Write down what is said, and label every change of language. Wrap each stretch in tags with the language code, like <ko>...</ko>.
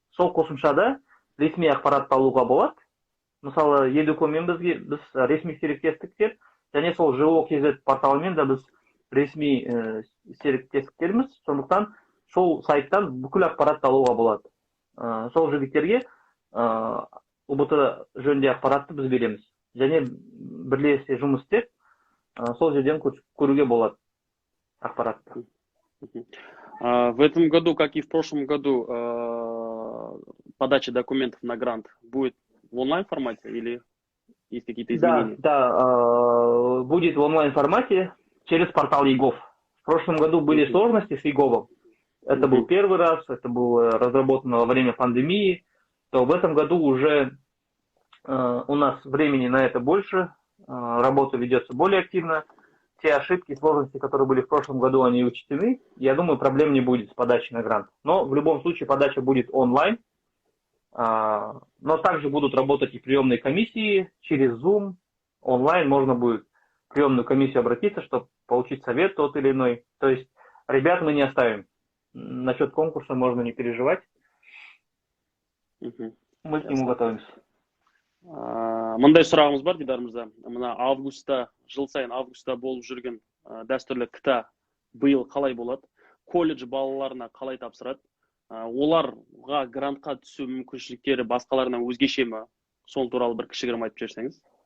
<kk>Сол қосымшада ресми ақпаратты алуға болады. Мысалы, Едукомен біз ресми серіктестіктер, және сол ЖО.кз порталымен да біз ресми серіктестіктеріміз. Сондықтан сол сайттан бүкіл ақпаратты алуға болады. Сол жігіттерге ұбт жөнінде ақпаратты біз береміз. Және бірлесе жұмыс істеп, сол жерден көруге болады ақпаратты.</kk> <ru>В этом году, как и в прошлом году, подача документов на грант будет в онлайн-формате или есть какие-то изменения? Да, будет в онлайн-формате через портал ЕГОВ. В прошлом году были сложности с ЕГОВом. Это был первый раз, это было разработано во время пандемии. То в этом году уже у нас времени на это больше, работа ведется более активно. Те ошибки, сложности, которые были в прошлом году, они учтены. Я думаю, проблем не будет с подачей на грант. Но в любом случае подача будет онлайн. Но также будут работать и приемные комиссии через Zoom. Онлайн можно будет в приемную комиссию обратиться, чтобы получить совет тот или иной. То есть ребят мы не оставим. Насчет конкурса можно не переживать. Мы к нему готовимся.</ru> <kk>Мындай сұрағымыз бар, Дидар мырза. Мына жыл сайын августта болып жүрген дәстүрлі КТА биыл қалай болады? Колледж балаларына қалай тапсырады? Оларға грантқа түсу мүмкіншіліктері басқаларынан өзгеше ме? Сол туралы бір кішігірім айтып жіберсеңіз.</kk>